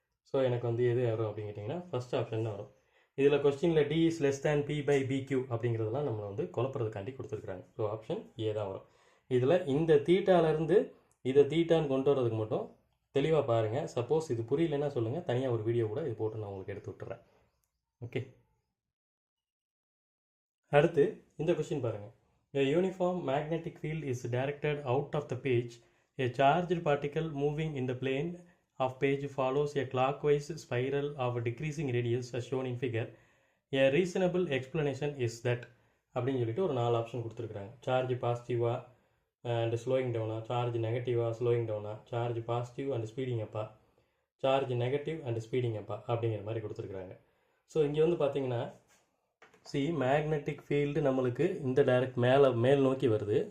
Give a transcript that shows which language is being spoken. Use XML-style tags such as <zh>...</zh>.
<ta>So எனக்கு வந்து எது வரும் அப்படின்னு கேட்டிங்கன்னா ஃபஸ்ட் ஆப்ஷன் தான் வரும். இதில் கொஸ்டினில்</ta> <en>T is less than P by PQ</en> <ta>அப்படிங்கிறதெல்லாம் நம்மளை வந்து குழப்பறதுக்காண்டி கொடுத்துருக்குறாங்க. ஸோ ஆப்ஷன் ஏ தான் வரும். இதில் இந்த தீட்டாலேருந்து இதை தீட்டான்னு கொண்டு வரதுக்கு மட்டும் தெளிவாக பாருங்கள். சப்போஸ் இது புரியலன்னா சொல்லுங்கள், தனியாக ஒரு வீடியோ கூட இது போட்டு நான் உங்களுக்கு எடுத்து விட்டுறேன். ஓகே, அடுத்து இந்த கொஸ்டின் பாருங்கள்.</ta> <en>A uniform magnetic field is directed out of the page. A charged particle moving in the plane of page follows a clockwise spiral of decreasing radius as shown in figure. A reasonable explanation is that</en> <ta>அப்படின்னு சொல்லிட்டு ஒரு 4 option கொடுத்துருக்குறாங்க. Charge பாசிட்டிவாக and slowing டவுனா, charge நெகட்டிவாக slowing டவுனா, charge positive and speeding அப்பா, charge negative and speeding அப்பா அப்படிங்கிற மாதிரி கொடுத்துருக்குறாங்க. ஸோ இங்கே வந்து பார்த்தீங்கன்னா மேக்னெட்டிக் ஃபீல்டு நம்மளுக்கு இந்த டைரக்ட் மேல் நோக்கி வருது.</ta>